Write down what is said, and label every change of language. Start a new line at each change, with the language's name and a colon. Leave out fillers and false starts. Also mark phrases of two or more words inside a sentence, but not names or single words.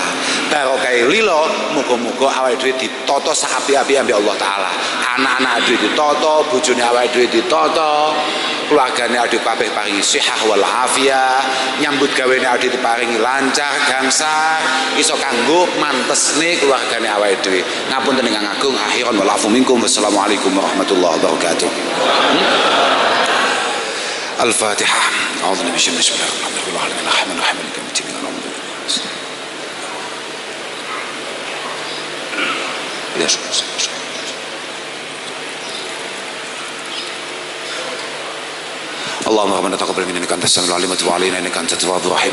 Javanese: Barokah lila muga-muga awake dhewe ditata sapi-api ambek Allah taala. Anak-anak dhewe ditata, bojone awake dhewe ditata, keluargane dhewe kabeh paringi sehat
Arabic: والعافية,
Javanese: nyambut gawene dhewe diparingi lancar, gangsar, iso kanggo mantesne keluargane awake dhewe. Ngapunten ingkang agung,
Arabic: آخرا والعفو منكم. والسلام عليكم ورحمة الله وبركاته. Al-Fatihah. أعوذ بالله من الشيطان الرجيم بسم الله الرحمن الرحيم. Ya, اللهم ربنا تقبل منا انك انت السميع العليم وتب علينا انك انت التواب الرحيم.